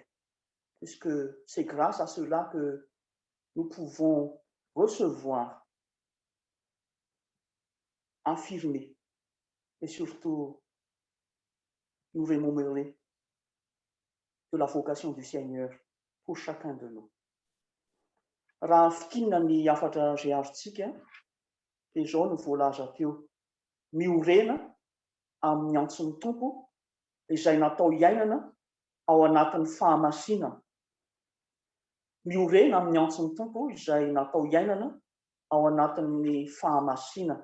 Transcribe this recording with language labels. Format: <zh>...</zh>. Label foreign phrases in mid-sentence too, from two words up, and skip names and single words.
<fr>Puisque c'est grâce à cela que nous pouvons recevoir, affirmer et surtout nous rémunérer de la vocation du Seigneur pour chacun de nous.</fr> <mg>Raha fitinana ny afatra izay azontsika dia izao no voalaza teo. Miorena amin'ny antson'ny tompo izay natao iainana ao anatin'ny fahamasinana. Miorena amin'ny antson'ny tompo izay natao iainana ao anatin'ny fahamasinana.</mg>